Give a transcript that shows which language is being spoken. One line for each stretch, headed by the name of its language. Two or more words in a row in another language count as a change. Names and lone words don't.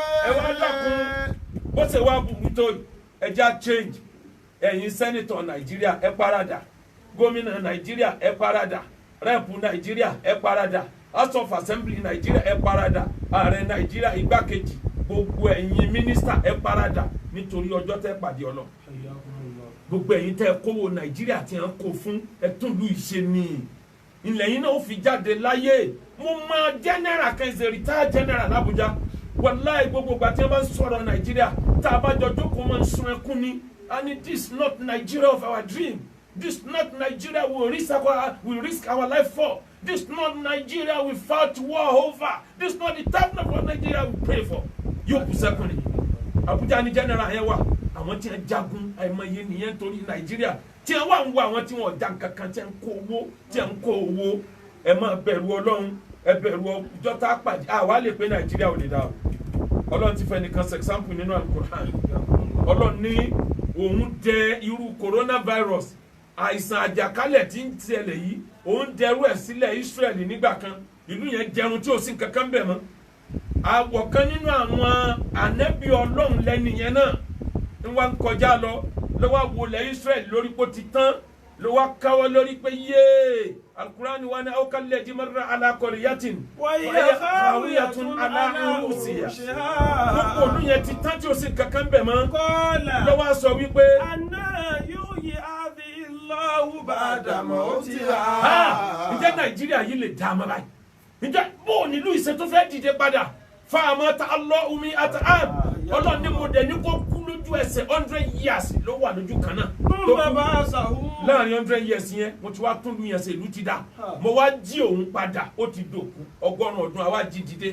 Yoruba: ẹ wá dákun bó ṣe wá burú tó ẹja change ẹ̀yin sẹ́nitọ̀ Nàìjíríà ẹ parada gómìnà Nàìjíríà ẹ parada rẹ́ẹ̀pù Nàìjíríà ẹ parada House of Assembly Nàìjíríà ẹ parada ààrẹ Nàìjíríà igbákejì gbogbo ẹ̀yin mínísítà ẹ parada nítorí ọjọ́ tẹ́ pàdé Ọlọ́run gbogbo ẹ̀yin tẹ́ kówó Nàìjíríà tí wọ́n kó fún ẹ̀túnlù ìṣe ni ilẹ̀ yìí náà ó fi jáde láyé. Mo mọ general kan ṣe
English: retired general
Yoruba: l'Abuja wàláì gbogbo ìgbà tí wọ́n bá ń sọ̀rọ̀ Nàìjíríà tá a bá jọ jókòó máa ń sun ẹkún ni.
English: And this is not Nigeria of our dream. This is not Nigeria we risk our life for. This is not Nigeria we fought war over. This is not the type of Nigeria we pray for.
Yoruba: Yóò kù sẹ́kùn ni. Abuja ni general yẹn wà. Àwọn tí wọ́n jagun àìmọye nìyẹn torí Nàìjíríà. Tí wọ́n wà ń wo àwọn tí wọ́n jà kankan tí wọ́n kó owó. Ẹ máa bẹ̀rù Ọlọ́run. Ẹ bẹ̀rù ọjọ́ tá a pàdé. Àwa lè pé Nàìjíríà ò lè dá o. Ọlọ́run ti fẹ́ nìkan example nínú Al-Qur'an. Ọlọ́run ní òun dẹ irú coronavirus àìsàn àjàkálẹ̀ tí ń ṣẹlẹ̀ yìí òun dẹrú ẹ̀ sílẹ̀ Israeli nígbà kan ìlú yẹn jẹun tí ò sí kankan bẹ̀ mọ́. Àwọ̀ kan nínú àwọn ànábì Ọlọ́run lẹ́ni yẹn náà ń wá ń kọjá lọ ló wá wọlé Israeli lórí pé ó ti tán ló wá káwọ́ lórí pé yéé Al-Qur'an wa ni
Arabic: أو كالذي مر على قرية وهي خاوية على عروشها.
Yoruba: Gbogbo olú yẹn ti tán tí ò sí kankan bẹ̀ mọ́. Ló wá sọ wípé
Arabic: أنى يحيي هذه الله بعد mawtiha.
Yoruba: Ǹjẹ́ Nàìjíríà yìí lè dá a mọ́ báyìí? Ǹjẹ́ bó nílùú ìṣe tó fẹ́ dìde padà?
Arabic: فأماته الله مائة عام.
Yoruba: Ọlọ́run ní mo dẹ̀ ní kó kú lójú ẹsẹ̀ 100 years ló wà lójú kan náà. Láàrin 100 years yẹn mo ti wá tún lu yẹn ṣe ìlú ti dá. Mo wá jí òun padà ó ti dòkú 100 ọdún àwa jí dìde.